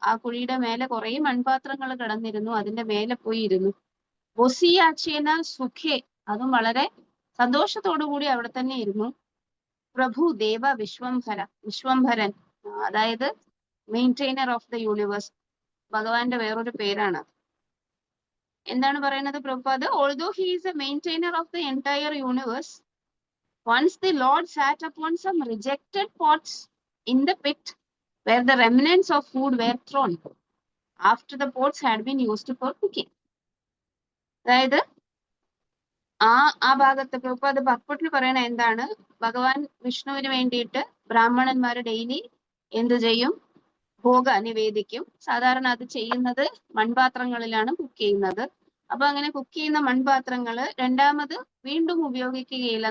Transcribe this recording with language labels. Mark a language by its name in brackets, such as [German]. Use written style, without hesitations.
[Malayalam] ആ കുഴിയുടെ മേലെ കുറെ മൺപാത്രങ്ങൾ കിടന്നിരുന്നു. അതിന്റെ മേലെ പോയി ഇരുന്നു. [Bangla] ബൊസിയാച്ചേന സുഖേ, [Malayalam] അതും വളരെ സന്തോഷത്തോടു കൂടി അവിടെ തന്നെ ഇരുന്നു. പ്രഭു ദേവ വിശ്വംഭര, വിശ്വംഭരൻ അതായത് [English] maintainer of the universe, [Malayalam] ഭഗവാന്റെ വേറൊരു പേരാണ്. എന്താണ് പറയുന്നത് Prabhupada? [English] Although he is a maintainer of the entire universe, once the Lord sat upon some rejected pots in the pit where the remnants of food were thrown after the pots had been used for cooking. [Malayalam] അതായത് ആ ഭാഗത്ത് പ്രഭുപാദ് പക്വട്ടിൽ പറയണ എന്താണ്? ഭഗവാൻ വിഷ്ണുവിന് വേണ്ടിയിട്ട് ബ്രാഹ്മണന്മാർ daily എന്ത് ചെയ്യും? ഭോഗ നിവേദിക്കും. സാധാരണ അത് ചെയ്യുന്നത് മൺപാത്രങ്ങളിലാണ് കുക്ക് ചെയ്യുന്നത്. അപ്പൊ അങ്ങനെ കുക്ക് ചെയ്യുന്ന മൺപാത്രങ്ങള് രണ്ടാമത് വീണ്ടും ഉപയോഗിക്കുകയില്ല.